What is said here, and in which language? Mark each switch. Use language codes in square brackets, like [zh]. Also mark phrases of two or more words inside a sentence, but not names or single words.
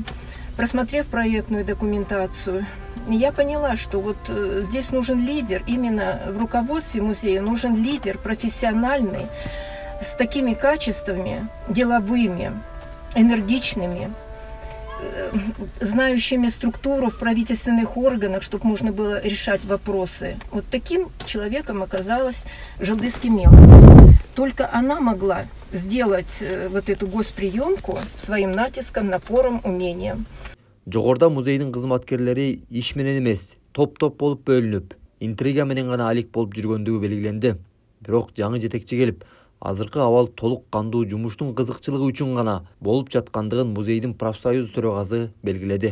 [ru] Просмотрев проектную документацию, я поняла, что вот здесь нужен лидер, именно в руководстве музея нужен лидер профессиональный, с такими качествами, деловыми, энергичными, знающими структуру в правительственных органах, чтобы можно было решать вопросы. Вот таким человеком оказалась Жылдыз Кемелова. Только она могла сделать вот эту госприемку своим натиском, напором, умением. [ky] Жогоруда музейдин кызматкерлери иш менен эмес, топ-топ болуп бөлүнүп, интрига менен гана алек болуп жүргөндүгү белгиленди. Бирок жаңы жетекчи келип, азыркы абал толук кандуу жумуштун кызыкчылыгы үчүн гана болуп жаткандыгын музейдин профсоюз төрагасы белгиледи.